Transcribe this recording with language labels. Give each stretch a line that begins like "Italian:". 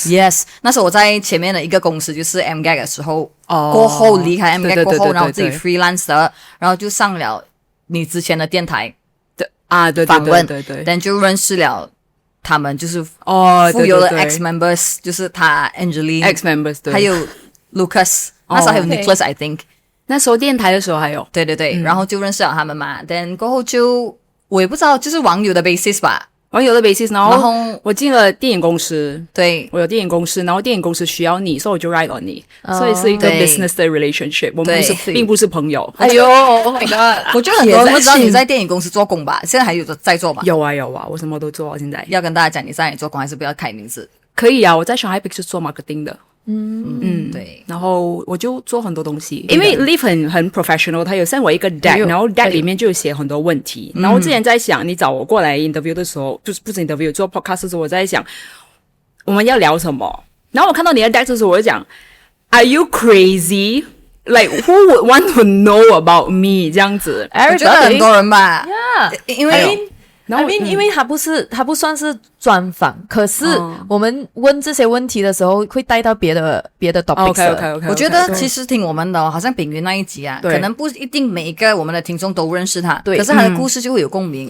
Chinese: Yes， 那时候我在前面的一一个公司，就是 MGAG 的时候，过后离开 MGAG 过后，然后我自己 freelance 的，然后就上了你之前的电台的访问，对，但就认识了他们，就是富有的 ex members，就是他 Angeline
English: ex members，
Chinese: 还有 Lucas， 那时候还有 Nicholas I think。那时候电台的时候还有，对，然后就认识了他们嘛。但过后就我也不知道，就是网友的 basis 吧，然后我进了电影公司，对，我有电影公司，然后电影公司需要你，所以我就 write on 你，所以是一个 business 的 relationship，我们并不是朋友。
English: 哎呦 ，Oh my god！
Chinese: 我觉得很多人不知道你在电影公司做工吧？现在还有在做吗？有啊，我什么都做，现在要跟大家讲你在哪里做工，还是不要开名字？可以啊，我在上海 Pictures 做 marketing 的。对，然后我就做很多东西，因为 Live 很 professional，他有 send 我一个 deck， 然后 deck 里面就有写很多问题，然后我之前在想，你找我过来 interview 的时候，就是不是 interview 做 podcast 的时候，我在想我们要聊什么，然后我看到你的 deck 的时候，我就讲 Are you crazy?
English: Like who would want to know about me 这样子？
Chinese: 我觉得很多人吧，因为。因为他不算是专访，可是我们问这些问题的时候会带到别的 topic。 OK，我觉得其实听我们的好像炳云那一集啊，可能不一定每一个我们的听众都认识他，可是他的故事就会有共鸣。